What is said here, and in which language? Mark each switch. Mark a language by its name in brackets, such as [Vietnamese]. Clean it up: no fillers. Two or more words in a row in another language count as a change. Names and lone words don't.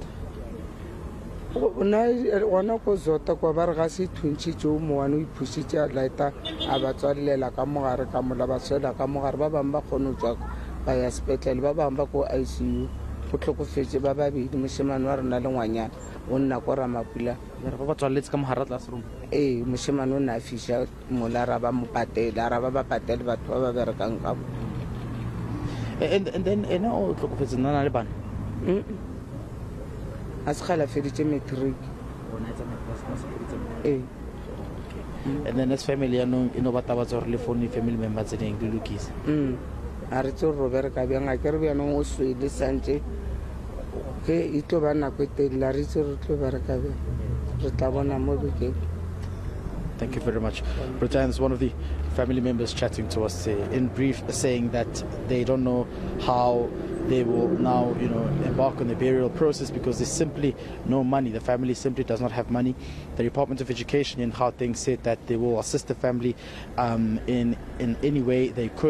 [Northern Sotho] ona ko Zodwa kwa ba re ga se thuntšitše o moane o iphusitše a laeta a ba tswalela ka mogare ka mola ba swela ka mogare ba bangwe ba kgone go tswa ba ya sepetlele ba bangwe ba ko ICU go tlhokofetse ba babedi mošemane wa rena le ngwanyana o nna ko Ramapula ba ba tswaletse ka mogare classroom mošemane o ne a fiša mola ra ba mo patela ra ba ba patele batho ba ba berekang ka bo [English] and then [Northern Sotho] o tlhokofetse nna le bana a se gala feditše matric [English] and then as family [Northern Sotho] ya no ba tabatsa gore le phone [English] family members [Northern Sotho] tse ding di lokise a re tse re bereka bjang a ke re bjanong o swele santse ke e tlo ba nako e telele a re itse re tlo bereka bjang re tla bona mo bekeng. [English] Thank you very much. Britan is one of the family members chatting to us in brief, saying that they don't know how they will now, embark on the burial process because there's simply no money. The family simply does not have money. The Department of Education in Gauteng said that they will assist the family in any way they could.